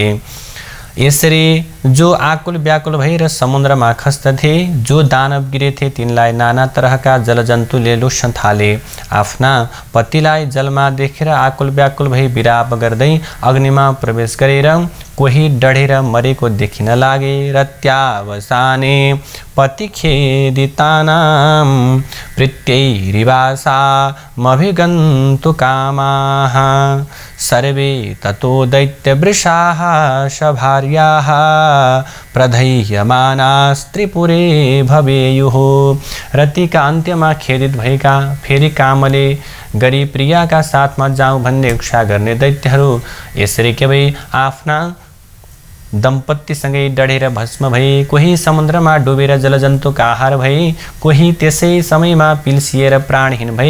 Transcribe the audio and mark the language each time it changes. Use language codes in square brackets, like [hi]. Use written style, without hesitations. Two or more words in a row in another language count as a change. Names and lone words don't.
[ne] यसरी जो आकुल व्याकुल भएर समुद्रमा खस्दथे, जो दानव गिरेथे तिनलाई नाना तरहका जलजन्तुले लुस्न थाले। आफ्ना पतिलाई जलमा देखेर आकुल व्याकुल भई विलाप गर्दै अग्निमा प्रवेश गरेर कोही डढेर मरेको देखिन लागे। [sa] रत्यावसाने पतिखेदितानां प्रीत्यैरिवासामभिगन्तु कामाः सर्वे ततो दैत्यवृषाः सभार्याः प्रधैयमानास्त्रिपुरे भवेयुः। [ne] रतिका अन्त्यमा खेदित भएका फेरि कामले गरी प्रियाका साथमा जाउँ भन्ने इच्छा गर्ने दैत्यहरू यसरी के भई आफ्ना दम्पत्तिसँगै डढेर भस्म भए। कोही समुद्रमा डुबेर जलजन्तुका आहार भए, कोही त्यसै समयमा पिल्सिएर प्राणहीन भए।